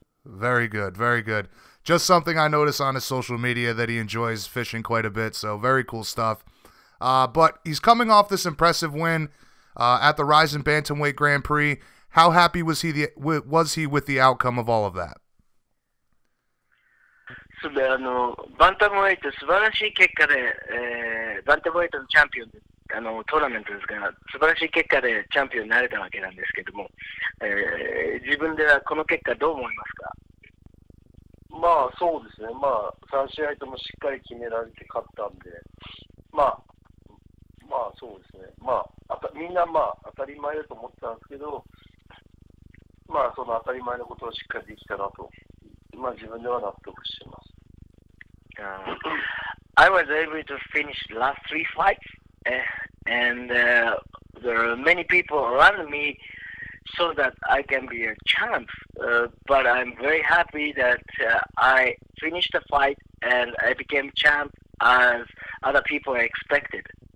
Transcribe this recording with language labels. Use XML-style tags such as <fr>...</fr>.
<en>Very good, very good. Just something I noticed on his social media that he enjoys fishing quite a bit, so very cool stuff. But he's coming off this impressive win at the Rizin Bantamweight Grand Prix. How happy was he with the outcome of all of that?</en> <ja>それでバンタムウェイト素晴らしい結果で、バンタムウェイトのチャンピオンでトーナメントですから素晴らしい結果でチャンピオンになれたわけなんですけども、自分ではこの結果どう思いますか？まあそうですね、まあ3試合ともしっかり決められて勝ったんで、まあそうですね、まあみんな当たり前だと思ってたんですけど、まあその当たり前のことをしっかりできたなと、まあ自分では納得しています。</ja> <en>I was able to finish the last 3 fights, and there are many people around me so that I can be a champ. But I'm very happy that I finished the fight and I became champ as other people expected.</en>